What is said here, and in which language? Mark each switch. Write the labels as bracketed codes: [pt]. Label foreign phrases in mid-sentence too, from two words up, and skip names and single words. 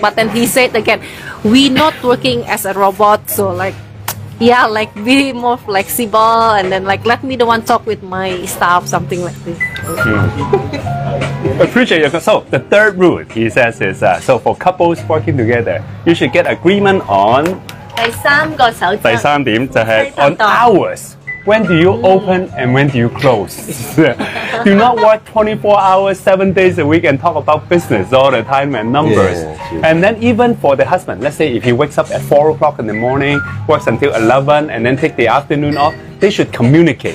[en] But then he said again, we not working as a robot, so like. Yeah, like be more flexible, and then like let me the one talk with my staff, something like this. Appreciate your. So the third rule he says is so for couples working together, you should get agreement on. [yue] 第三個守則。第三點就係 [en] on hours. When do you open and when do you close? Do not work 24 hours, 7 days a week and talk about business all the time and numbers. And then even for the husband, let's say if he wakes up at 4 o'clock in the morning, works until 11 and then take the afternoon off, they should communicate.